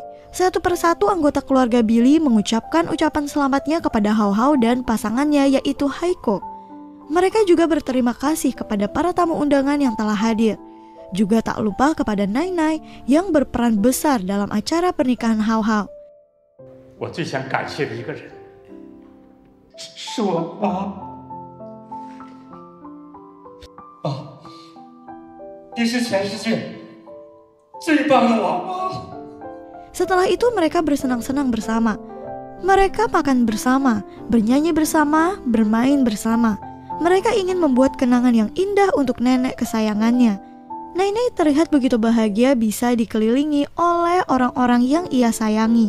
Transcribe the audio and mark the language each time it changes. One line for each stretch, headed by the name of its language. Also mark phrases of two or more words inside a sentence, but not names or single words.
Indonesian: Satu persatu anggota keluarga Billy mengucapkan ucapan selamatnya kepada Hao Hao dan pasangannya yaitu Haiko. Mereka juga berterima kasih kepada para tamu undangan yang telah hadir. Juga tak lupa kepada Nainai yang berperan besar dalam acara pernikahan Hao Hao.
Chinese: 我最想感谢的一个人，是我妈。你是全世界最棒的老妈。
Indonesian: Setelah itu mereka bersenang-senang bersama. Mereka makan bersama, bernyanyi bersama, bermain bersama. Mereka ingin membuat kenangan yang indah untuk nenek kesayangannya. Nainai terlihat begitu bahagia bisa dikelilingi oleh orang-orang yang ia sayangi.